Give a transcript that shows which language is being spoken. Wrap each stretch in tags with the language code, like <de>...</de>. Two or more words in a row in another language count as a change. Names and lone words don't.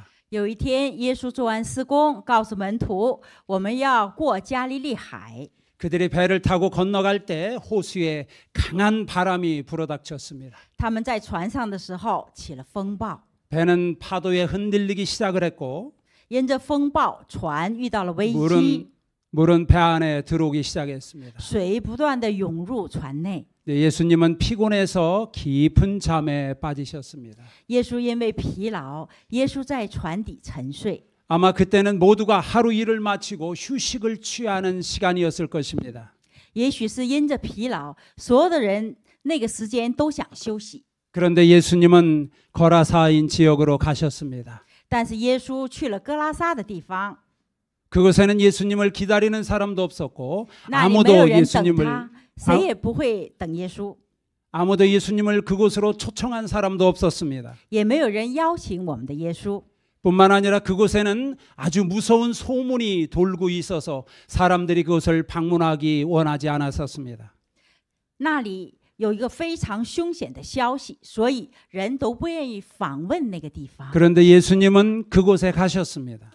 <zh>有一天，耶稣做完施工，告诉门徒，我们要过加利利海。</zh> <ko>그들이 배를 타고 건너갈 때 호수에 강한 바람이 불어닥쳤습니다.</ko> <zh>他们在船上的时候起了风暴，</zh> <ko>배는 파도에 흔들리기 시작을 했고</ko> <zh>因着风暴，船遇到了危机，</zh> <ko>물은 배 안에 들어오기 시작했습니다.</ko> <zh>水不断的涌入船内。</zh> <ko>예수님은 피곤해서 깊은 잠에 빠지셨습니다.</ko> <zh>耶稣因为疲劳，耶稣在船底沉睡。</zh> <ko>아마 그때는 모두가 하루 일을 마치고 휴식을 취하는 시간이었을 것입니다.</ko> <zh>也许是因着疲劳，所有的人那个时间都想休息。</zh> <ko>그런데 예수님은 거라사인 지역으로 가셨습니다.</ko> <zh>但是耶稣去了哥拉撒的地方，</zh> <ko>그곳에는 예수님을 기다리는 사람도 없었고</ko> <zh>那里没有</zh> <ko>아무도</ko> <zh>人等</zh> <ko>예수님을</ko> <zh>他，谁也不会等耶稣，</zh> <ko>아무도 예수님을 그곳으로 초청한 사람도 없었습니다.</ko> <zh>也没有人邀请我们的耶稣。</zh> <ko>뿐만 아니라 그곳에는 아주 무서운 소문이 돌고 있어서 사람들이 그곳을 방문하기 원하지 않았었습니다.</ko> <zh>那里有一个非常凶险的消息，所以人都不愿意访问那个地方。</zh> <ko>그런데 예수님은 그곳에 가셨습니다.</ko>